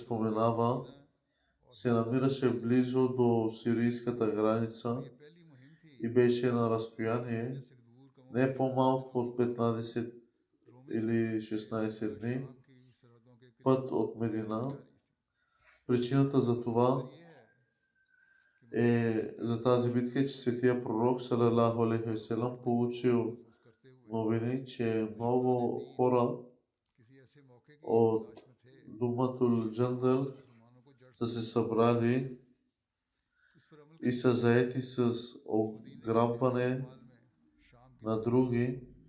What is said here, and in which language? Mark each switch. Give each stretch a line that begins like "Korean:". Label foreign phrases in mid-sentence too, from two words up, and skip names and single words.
Bulgarian: споменава, се намираше близо до сирийската граница и беше на разстояние не по-малко от 15 или 16 дни път от Медина. Причината за това за тази битка, че светия пророк
Arabic: صلى الله عليه وسلم
Bulgarian: получил новини, че много хора от Думатул Джандал са се събрали и са заети с ограбване на други.